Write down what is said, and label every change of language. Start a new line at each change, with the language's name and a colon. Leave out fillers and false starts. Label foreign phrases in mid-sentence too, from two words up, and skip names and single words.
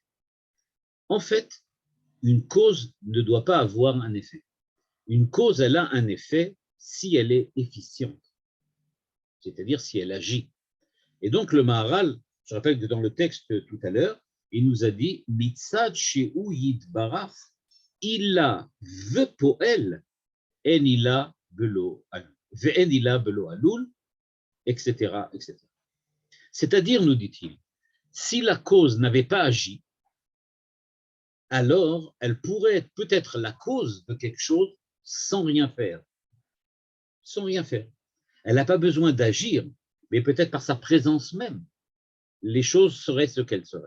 French: En fait, une cause ne doit pas avoir un effet. Une cause, elle a un effet si elle est efficiente, c'est-à-dire si elle agit. Et donc le Maharal, je rappelle que dans le texte tout à l'heure, il nous a dit «
Hebrew: מצד שהוא יתברך, עילה ופועל, אין עילה בלא עלול, ואין עילה בלא עלול,
French: etc. etc. » C'est-à-dire, nous dit-il, si la cause n'avait pas agi, alors elle pourrait être peut-être la cause de quelque chose sans rien faire. Sans rien faire. Elle n'a pas besoin d'agir, mais peut-être par sa présence même, les choses seraient ce qu'elles seraient.